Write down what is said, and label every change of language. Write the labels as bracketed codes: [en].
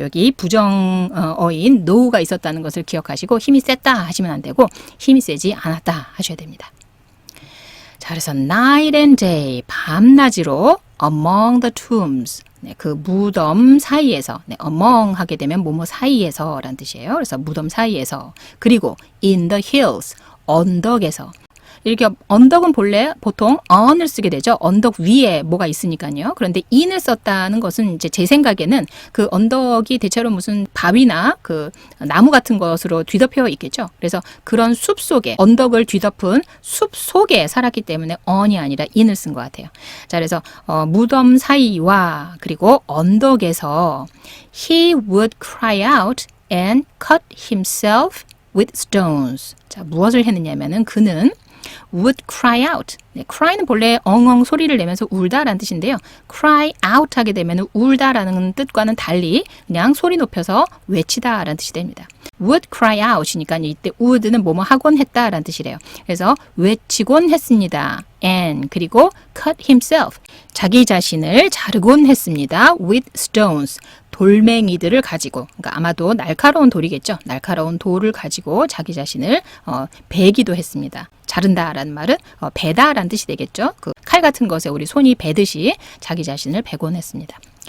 [ko] 여기 부정어인 no가 있었다는 것을 기억하시고 힘이 셌다 하시면 안 되고 힘이 세지 않았다 하셔야 됩니다. 자, 그래서 [en] night and day, [ko] 밤낮으로 [en] among the tombs, [ko] 네, 그 무덤 사이에서, 네, among 하게 되면 뭐뭐 사이에서 라는 뜻이에요. 그래서 무덤 사이에서. 그리고 [en] in the hills, 언덕에서. [ko] 이렇게 언덕은 본래 보통 on을 쓰게 되죠. 언덕 위에 뭐가 있으니까요. 그런데 in을 썼다는 것은 이제 제 생각에는 그 언덕이 대체로 무슨 바위나 그 나무 같은 것으로 뒤덮여 있겠죠. 그래서 그런 숲 속에 언덕을 뒤덮은 숲 속에 살았기 때문에 on이 아니라 in을 쓴 것 같아요. 자, 그래서 무덤 사이와 그리고 언덕에서 [en] he would cry out and cut himself with stones. [ko] 자, 무엇을 했느냐면은 그는 [en] would cry out. [ko] 네, cry는 본래 엉엉 소리를 내면서 울다라는 뜻인데요. cry out 하게 되면 울다라는 뜻과는 달리 그냥 소리 높여서 외치다라는 뜻이 됩니다. [en] would cry out [ko] 이니까 이때 would는 뭐뭐 하곤 했다라는 뜻이래요. 그래서 외치곤 했습니다. [en] and [ko] 그리고 [en] cut himself. [ko] 자기 자신을 자르곤 했습니다. [en] with stones. [ko] 돌멩이들을 가지고, 그러니까 아마도 날카로운 돌이겠죠. 날카로운 돌을 가지고 자기 자신을 베기도 했습니다. 자른다라는 말은 베다라는 뜻이 되겠죠. 그 칼 같은 것에 우리 손이 베듯이 자기 자신을 베곤 했습니다.